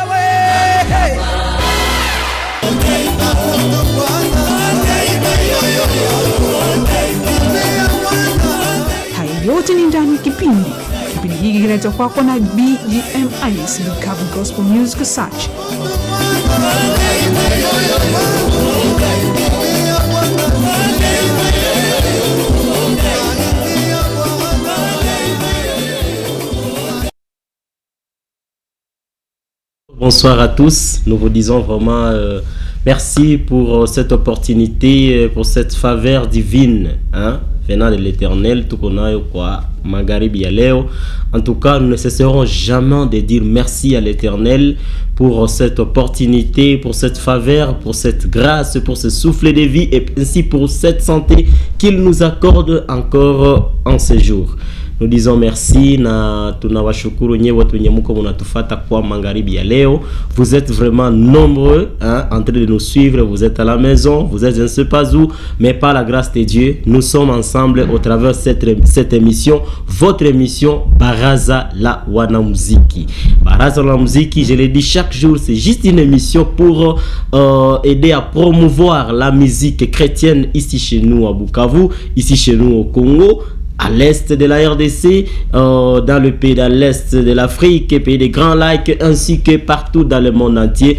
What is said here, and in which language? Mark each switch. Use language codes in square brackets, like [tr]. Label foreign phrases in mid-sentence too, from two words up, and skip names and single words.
[sw] Haya yote ni ndani ya kipindi. Kipindi hiki kinaletwa kwako na BGMIS, Bukavu Gospel Music Search. [fr] Bonsoir à tous, nous vous disons vraiment merci pour cette opportunité, pour cette faveur divine, venant de l'Éternel, tout qu'on a quoi, [sw] Magharibi ya leo. [fr] En tout cas, nous ne cesserons jamais de dire merci à l'Éternel pour cette opportunité, pour cette faveur, pour cette grâce, pour ce souffle de vie et ainsi pour cette santé qu'il nous accorde encore en ce jour. Nous disons merci [sw] na tunawashukuru nyewe watu wenye mko mnatufata kwa Magharibi ya leo. [fr] Vous êtes vraiment nombreux en train de nous suivre, vous êtes à la maison, vous êtes je ne sais pas où, mais par la grâce de Dieu, nous sommes ensemble au travers de cette émission, votre émission Baraza la Wanamuziki. Baraza la Wanamuziki, je le dis chaque jour, c'est juste une émission pour aider à promouvoir la musique chrétienne ici chez nous à Bukavu, ici chez nous au Congo, à l'est de la RDC, dans le pays de l'est de l'Afrique, pays des Grands Lacs, ainsi que partout dans le monde entier.